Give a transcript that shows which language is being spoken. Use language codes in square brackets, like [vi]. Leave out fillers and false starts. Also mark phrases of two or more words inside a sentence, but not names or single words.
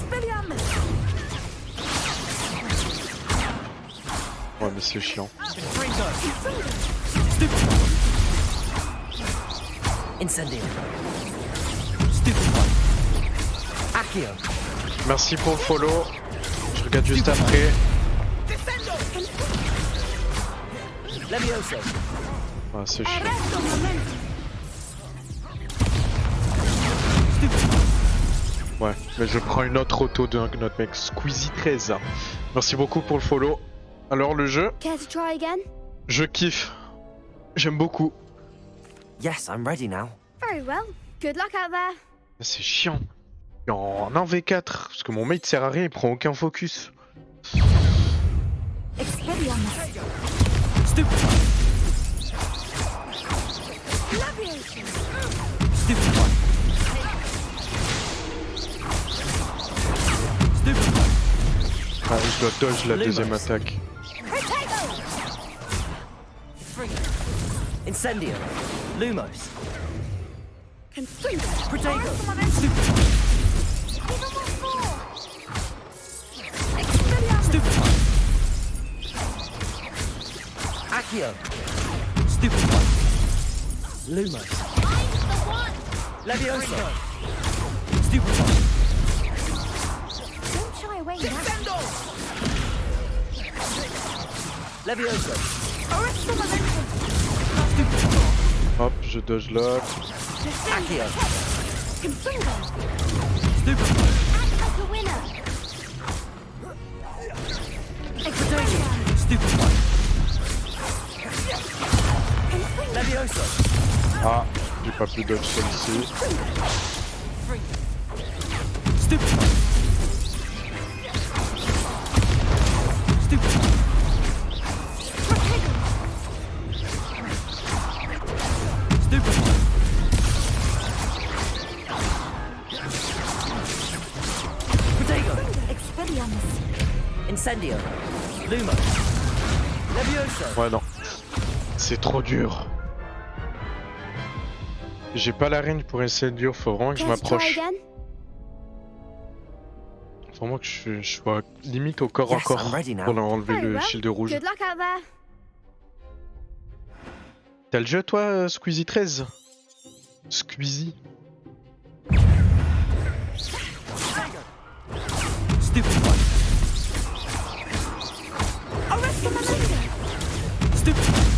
[fr] Ouais, mais c'est chiant. Incendio. Accio. Merci pour le follow. Je regarde juste après. Levioso. Ah, c'est chiant. Ouais, mais je prends une autre auto de notre mec Squeezie 13. Merci beaucoup pour le follow. Alors le jeu, [en] Care to try again? [fr] je kiffe. J'aime beaucoup. [en] Yes, I'm ready now. Very well. Good luck out there. [fr] C'est chiant. En 1v4, parce que mon mate sert à rien, il prend aucun focus. Ah, je dois dodge la deuxième attaque. Incendio. Lumos. Protego. Accio. Stupefy. Lumos. Levioso. Stupefy. [en] Don't shy away now. [fr] Levioso. Hop, je dodge là. Accio. Stupefy. Levioso. Ah, j'ai pas pu dodge celle-ci. Stupefy. Stupefy. Incendio. Lumos. Levioso. Ouais, non. C'est trop dur. J'ai pas la range pour Incendio, faut vraiment que je m'approche. Faut vraiment que je sois limite au corps à corps pour enlever le shield rouge. [en] Good luck out there. [fr] T'as le jeu toi, Squeezie 13? Squeezie. Stupefy. Stupefy.